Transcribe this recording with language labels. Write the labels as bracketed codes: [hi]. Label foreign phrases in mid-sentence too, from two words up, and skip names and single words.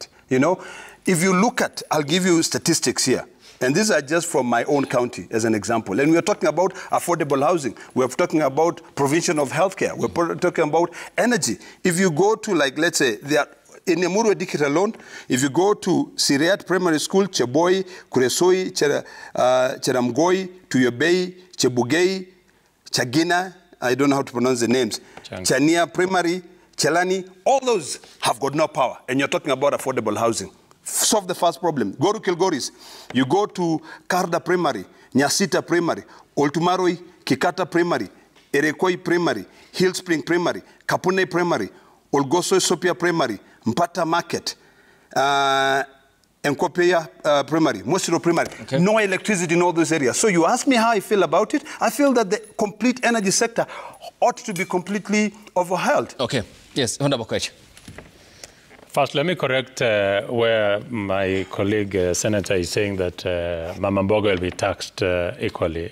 [en] You know, if you look at, I'll give you statistics here, and these are just from my own county as an example, and we're talking about affordable housing, we're talking about provision of healthcare, we're talking about energy. If you go to, like, let's say, in Emuru Dikit alone, if you go to Siriat Primary School, Cheboi, Kuresoi, Cheramgoi, Tuyobei, Chebugei, Chagina, I don't know how to pronounce the names, Chania Primary, Chelani, all those have got no power. And you're talking about affordable housing. Solve the first problem. Go to Kilgoris. You go to Karda Primary, Nyasita Primary, Oltumaroi, Kikata Primary, Erekoi Primary, Hill Spring Primary, Kapune Primary, Olgoso Sopia Primary, Mpata Market, Nkopia Primary, Mosiro Primary. Okay. No electricity in all those areas. So you ask me how I feel about it. I feel that the complete energy sector ought to be completely overhauled. Okay. Yes, Honorable Kwech. First, let me correct where my colleague Senator is saying that Mamamboga will be taxed equally.